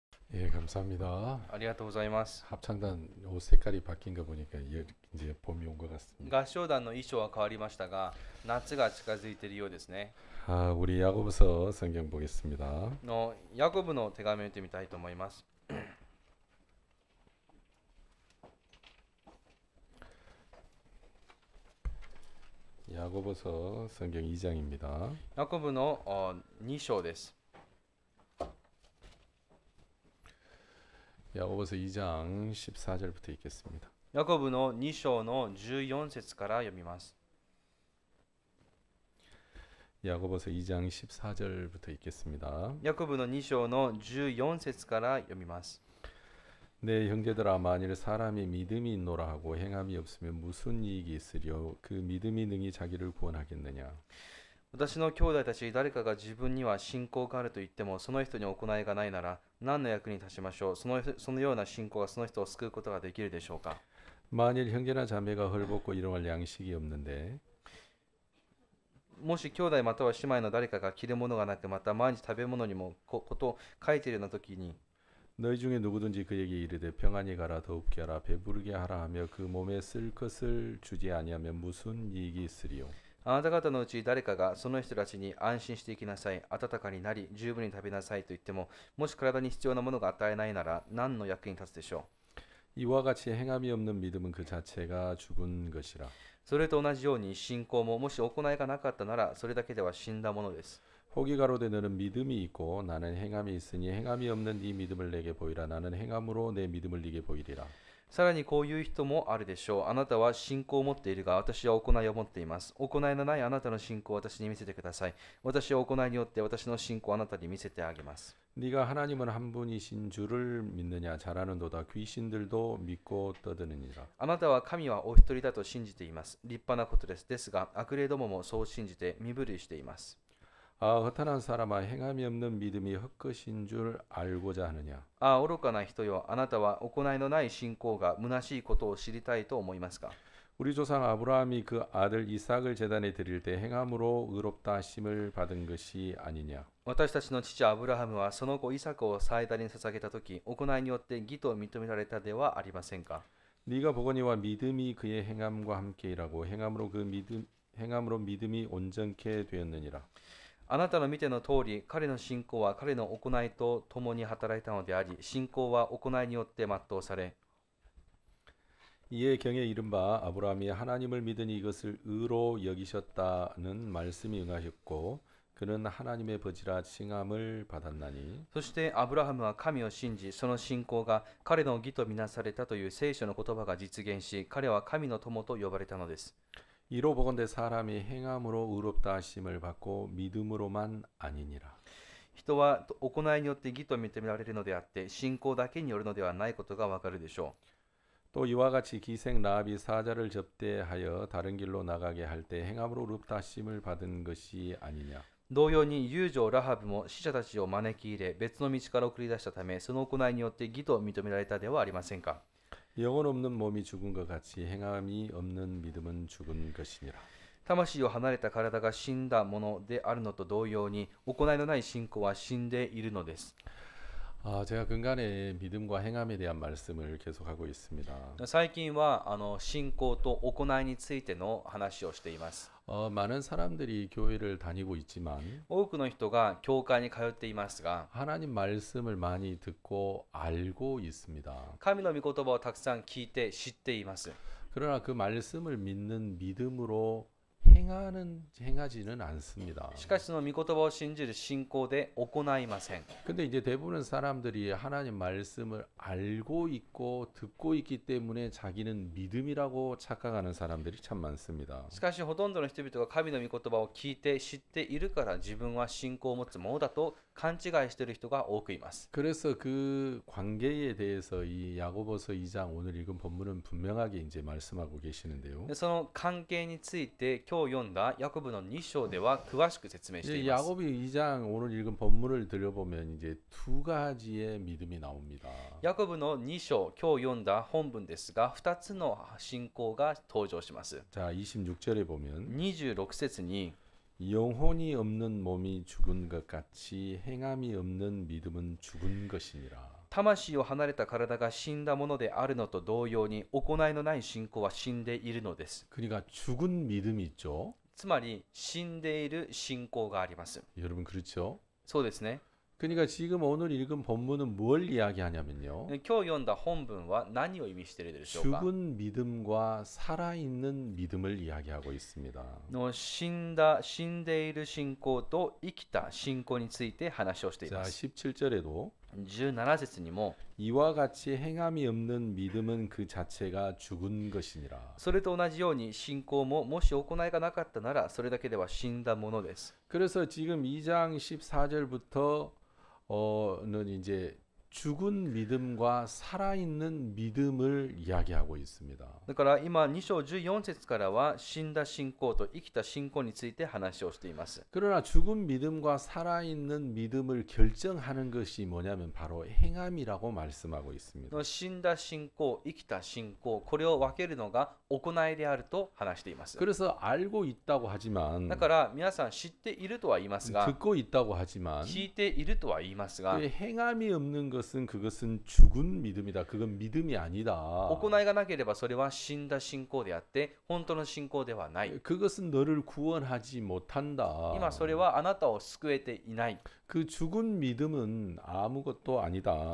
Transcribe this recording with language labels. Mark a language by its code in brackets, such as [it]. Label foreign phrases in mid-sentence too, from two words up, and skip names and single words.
[ko] 예, 감사합니다. [ja] ありがとうございます。 [ko] 합창단 옷 색깔이 바뀐 거 보니까 이제 봄이 온 것 같습니다. [ja] 合唱団の衣装は変わりましたが、夏が近づいているようですね。 [ko] 우리 야고보서 성경 보겠습니다. [ja] ヤコブの手紙を見てみたいと思います。 [ko] 야고보서 성경 2장입니다. [ja] ヤコブの2章です。 [ko] 야고보서 2장 14절부터 읽겠습니다. [ja] ヤコブの2章の14節から読みます。 [ko] 야고보서 2장 14절부터 읽겠습니다. [ja] ヤコブの2章の14節から読みます。 [ko] 내 형제들아, 만일 사람이 믿음이 있노라 하고 행함이 없으면 무슨 이익이 있으려? 그 믿음이 능히 자기를 구원하겠느냐? [ja] 私の兄弟たち、誰かが自分には信仰があると言っても、その人に行いがないなら、何の役に立ちましょう。そのような信仰がその人を救うことができるでしょうか。 [ko] 만일 형제나 자매가 헐벗고 일용할 양식이 없는데 [ja] もし兄弟または姉妹の誰かが着るものがなく、また毎日食べ物にもことを書いているような時に、 [ko] 너희 중에 누구든지 그에게 이르되 평안히 가라 더욱게 하라 배부르게 하라 하며 그 몸에 쓸 것을 주지 아니하면 무슨 이익이 있으리요? [ja] あなた方のうち誰かがその人たちに安心していきなさい、温かになり、十分に食べなさいと言っても、もし体に必要なものが与えないなら、何の役に立つでしょう。 [ko] 이와 같이 행함이 없는 믿음은 그 자체가 죽은 것이라. [ja] それと同じように信仰ももし行いがなかったなら、それだけでは死んだものです。 [ko] 혹이 가로되 너는 믿음이 있고 나는 행함이 있으니 행함이 없는 네 믿음을 내게 보이라. 나는 행함으로 내 믿음을 네게 보이리라. [ja] さらにこういう人もあるでしょう。あなたは信仰を持っているが、私は行いを持っています。行いのないあなたの信仰を私に見せてください。私は行いによって私の信仰をあなたに見せてあげます。 [ko] 네가 하나님은 한 분이신 줄을 믿느냐? 잘하는도다. 귀신들도 믿고 떠드느니라. [ja] あなたは神はお一人だと信じています。立派なことです。ですが、悪霊どももそう信じて身震いしています。 [ko] 허탄한 사람아, 행함이 없는 믿음이 헛것인 줄 알고자 하느냐? [ja] 愚かな人よ、あなたは行いのない信仰が虚しいことを知りたいと思いますか。 [ko] 우리 조상 아브라함이 그 아들 이삭을 제단에 드릴 때 행함으로 의롭다 하심을 받은 것이 아니냐? [ja] 私たちの父アブラハムはその子イサクを祭壇に捧げたとき、行いによって義と認められたではありませんか。 [ko] 네가 보거니와 믿음이 그의 행함과 함께 일하고 행함으로 믿음이 온전케 되었느니라. [ja] あなたの見ての通り、彼の信仰は彼の行いと共に働いたのであり、信仰は行いによって全うされ、 [ko] 이에 경에 이른바 아브라함이 하나님을 믿으니 이것을 의로 여기셨다는 말씀이 응하셨고 그는 하나님의 버지라 칭함을 받았나니. [ja] そしてアブラハムは神を信じ、その信仰が彼の義とみなされたという聖書の言葉が実現し、彼は神の友と呼ばれたのです。 [ko] 이로 보건대 사람이 행함으로 의롭다 하심을 받고 믿음으로만 아니니라. [ja] 人は行いによって義と認められるのであって、信仰だけによるのではないことがわかるでしょう。 [ko] 또 이와 같이 기생 라합이 사자를 접대하여 다른 길로 나가게 할 때 행함으로 의롭다 하심을 받은 것이 아니냐. [ja] 同様に遊女ラハブも死者たちを招き入れ、別の道から送り出したため、その行いによって義と認められたではありませんか。 [ko] 영혼 없는 몸이 죽은 것 같이 행함이 없는 믿음은 죽은 것이니라. [ja] 魂を離れた体が死んだものであるのと同様に、行いのない信仰は死んでいるのです。 [ko] 제가 근간에 믿음과 행함에 대한 말씀을 계속하고 있습니다. [ja] 最近は信仰と行いについての話をしています。 [ko] 많은 사람들이 교회를 다니고 있지만 [ja] 多くの人が教会に通っていますが、 [ko] 하나님 말씀을 많이 듣고 알고 있습니다. [ja] 神の御言葉をたくさん聞いて知っています。 [ko] 그러나 그 말씀을 믿는 믿음으로 행하지는 않습니다. [ja] しかしその御言葉を信じる信仰で行いません。 [ko] 근데 이제 대부분 사람들이 하나님 말씀을 알고 있고 듣고 있기 때문에 자기는 믿음이라고 착각하는 사람들이 참 많습니다. [ja] しかしほとんどの人々が神の御言葉を聞いて知っているから自分は信仰を持つものだと勘違いしている人が多くいます。 [ko] 그래서 그 관계에 대해서 이 야고보서 2장 오늘 읽은 본문은 분명하게 이제 말씀하고 계시는데요. [ja] その関係について今日読んだヤコブの2章では詳しく説明しています。 [ko] 야고보 2장 오늘 읽은 본문을 들여보면 이제 두 가지의 믿음이 나옵니다. [ja] ヤコブの2章、今日読んだ本文ですが、2つの信仰が登場します。 [ko] 자, 26절에 보면 [ja] 26 節に [ko] 영혼이 없는 몸이 죽은 것 같이 행함이 없는 믿음은 죽은 것이니라. [ja] 魂を離れた体が死んだものであるのと同様に、行いのない信仰は死んでいるのです。 [ko] 그러니까 죽은 믿음이 있죠. [ja] つまり死んでいる信仰があります。 [ko] 여러분 그렇죠? [ja] そうですね。 [ko] 그러니까 지금 오늘 읽은 본문은 뭘 이야기하냐면요. [ja] 今日読んだ本文は何を意味しているでしょうか。 [ko] 죽은 믿음과 살아있는 믿음을 이야기하고 있습니다. [ja] の死んでいる信仰と生きた信仰について話をしてい [ko] 자, [ja] ます。 [ko] 17절에도 [ja] 17節にも、 [ko] 이와 같이 행함이 없는 믿음은 그 자체가 죽은 것이니라. [ja] それと同じように信仰ももし行いがなかったならそれだけでは死んだものです。 [ko] 그래서 지금 2장 14절부터는 이제 죽은 믿음과 살아있는 믿음을 이야기하고 있습니다. [ja] だから今2章14節からは死んだ信仰と生きた信仰について話をしています。 [ko] 그러나 죽은 믿음과 살아있는 믿음을 결정하는 것이 뭐냐면 바로 행함이라고 말씀하고 있습니다. [ja] 死んだ信仰、生きた信仰、これを分けるのが行いであると話しています。 [ko] 그래서 알고 있다고 하지만 [ja] だから皆さん知っているとは言いますが、 [ko] 듣고 있다고 하지만 [ja] 聞いているとは言いますが、 [ko] 그 행함이 없는 것은 그것은 죽은 믿음이다. 그건 믿음이 아니다. [ja] 行いがなければそれは死んだ信仰であって本当の信仰ではない。 [ko] 그것은 너를 구원하지 못한다. [ja] 今それはあなたを救えていない。 [ko] 그 죽은 믿음은 아무것도 아니다.